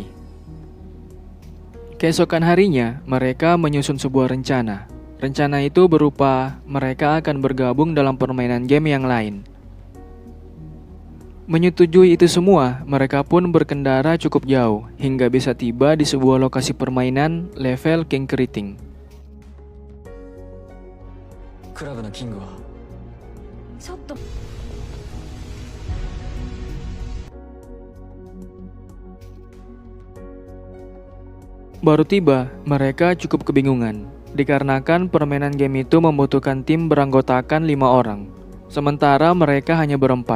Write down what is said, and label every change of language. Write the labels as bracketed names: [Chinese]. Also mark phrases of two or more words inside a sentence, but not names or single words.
[Indonesian] Keesokan harinya, mereka menyusun sebuah rencana. Rencana itu berupa mereka akan bergabung dalam permainan game yang lain. Menyetujui itu semua, mereka pun berkendara cukup jauh hingga bisa tiba di sebuah lokasi permainan level King Keriting. [Japanese] クラブのキングはちょっと [Indonesian] Baru tiba, mereka cukup kebingungan, dikarenakan permainan game itu membutuhkan tim beranggotakan 5 orang, sementara mereka hanya berempat.